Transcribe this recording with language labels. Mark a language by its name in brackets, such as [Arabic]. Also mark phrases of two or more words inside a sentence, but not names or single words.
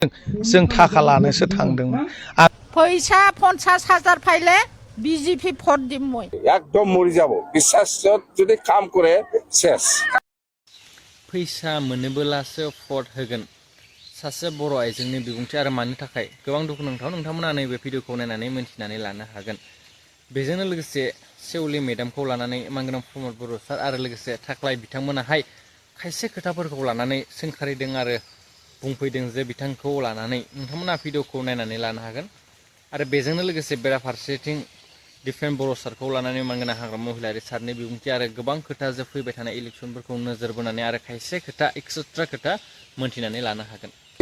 [Bodo] जों थाखा लानोसो थांदोंमोन [Assamese] फैसा 50,000 फाइले বিজেপি ভোট দিম মই একদম মৰি যাব বিশ্বাসত যদি কাম কৰে শেষ [Bodo] फैसा मोनोबोलासो भट होगोन सासे बर' आइजोनि बिबुंथि आरो मानि थाखाय गोबां दुखुनांथाव नोंथांमोना नैबे भिडिअखौ नायनानै मोनथिनानै लानो हागोन बेजोंनो लोगोसे सेवलि मेडामखौ लानानै मानगोनां प्रमद बर' सार आरो लोगोसे थाख्लाय बिथांमोनाहाय खायसे खोथाफोरखौ लानानै सोंखारिदों आरो बुंफैदों जे बिथांखौ लानानै नोंथांमोना भिडिअखौ नायनानै लानो हागोन आरो बेजोंनो लोगोसे बेराफारसेथिं डिफेन्स बर' सारखौ लानानै मानगोनां हाग्रामा महिलारि सारनि बिबुंथि आरो गोबां खोथा जे फैबाय थानाय इलेक्सनफोरखौ नोजोर बोनानै आरो खायसे खोथा एक्सट्रा खोथा मोनथिनानै लानो हागोन